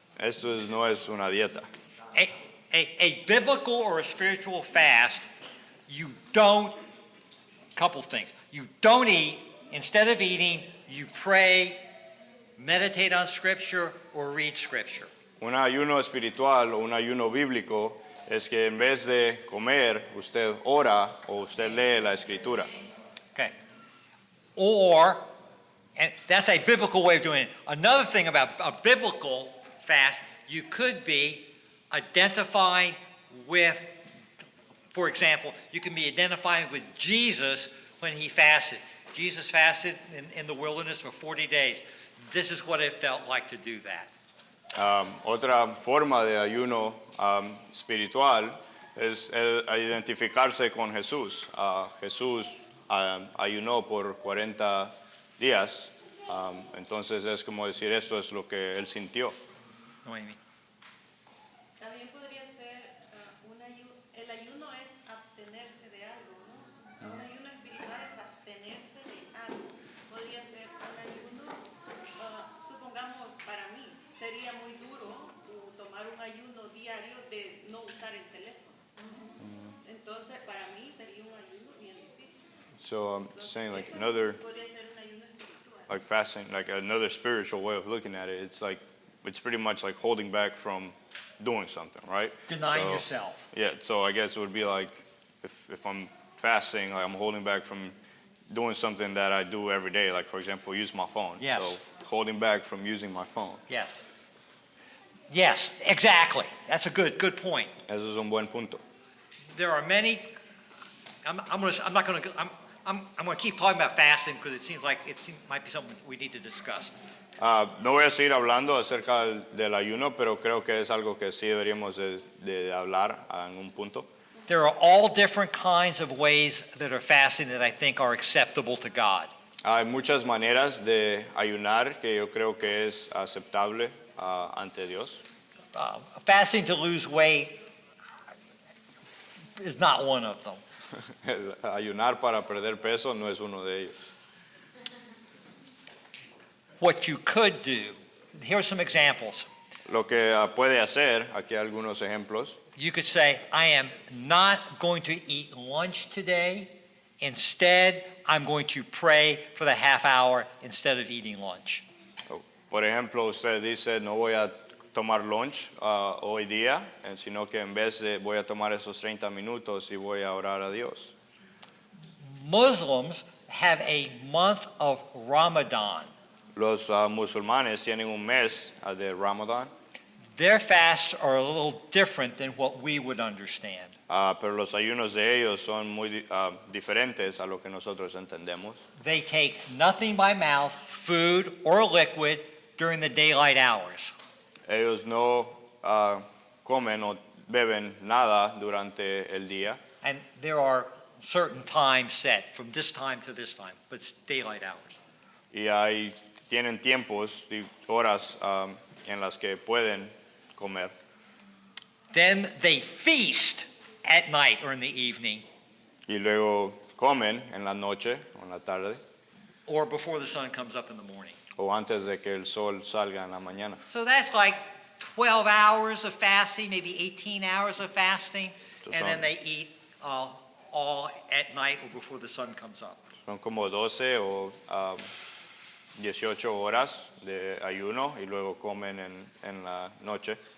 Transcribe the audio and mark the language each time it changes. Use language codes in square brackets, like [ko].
[es] Esto no es una dieta. [en] A biblical or a spiritual fast, you don't, couple things. You don't eat. Instead of eating, you pray, meditate on Scripture, or read Scripture. [es] Un ayuno espiritual o un ayuno bíblico es que en vez de comer, usted ora o usted lee la escritura. [en] Okay. Or, and that's a biblical way of doing it. Another thing about a biblical fast, you could be identifying with, for example, you can be identifying with Jesus when he fasted. Jesus fasted in the wilderness for 40 days. This is what it felt like to do that. [es] Otra forma de ayuno espiritual es el identificarse con Jesús. Jesús ayunó por 40 días, entonces es como decir esto es lo que él sintió. Noemi. También podría ser el ayuno es abstenerse de algo, ¿no? Un ayuno espiritual es abstenerse de algo. Podría ser un ayuno, supongamos para mí, sería muy duro tomar un ayuno diario de no usar el teléfono. Entonces, para mí sería un ayuno bien difícil. [en] So I'm [es] Entonces, [en] saying like [es] eso [en] another, [es] podría ser un ayuno espiritual. [en] like fasting, like another spiritual way of looking at it. It's pretty much like holding back from doing something, right? Denying So- yourself. Yeah, so I guess it would be like if I'm fasting, like I'm holding back from doing something that I do every day, like for example, use my phone. Yes. So holding back from using my phone. Yes. Yes, exactly. That's a good point. [es] Eso es un buen punto. [en] There are many. I'm going to keep talking about fasting because it seems like might be something we need to discuss. [es] No voy a seguir hablando acerca del ayuno, pero creo que es algo que sí deberíamos de hablar en un punto. [en] There are all different kinds of ways that are fasting that I think are acceptable to God. [es] Hay muchas maneras de ayunar que yo creo que es aceptable ante Dios. [en] Fasting to lose weight is not one of them. [es] El ayunar para perder peso no es uno de ellos. [en] What you could do, here's some examples. [es] Lo que puede hacer, aquí hay algunos ejemplos. [en] You could say, I am not going to eat lunch today. Instead, I'm going to pray for the half hour instead of eating lunch. [es] Por ejemplo, usted dice, no voy a tomar lunch hoy día, sino que en vez de voy a tomar esos 30 minutos y voy a orar a Dios. [en] Muslims have a month of Ramadan. [es] Los musulmanes tienen un mes de Ramadán, [en] Their fasts are a little different than what we would understand. [es] pero los ayunos de ellos son muy diferentes a lo que nosotros entendemos. [en] They take nothing by mouth, food or liquid, during the daylight hours. [es] Ellos no comen o beben nada durante el día. [en] And there are certain times set from this time to this time, but it's daylight hours. [es] Y tienen tiempos y horas en las que pueden comer. [en] Then they feast at night or in the evening [es] Y luego comen en la noche o en la tarde [en] or before the sun comes up in the morning. [es] o antes de que el sol salga en la mañana. [en] So that's like 12 hours of fasting, maybe 18 hours of fasting, So and then they eat all at night or before the sun comes up. [es] Son como 12 o 18 horas de ayuno y luego comen en la noche.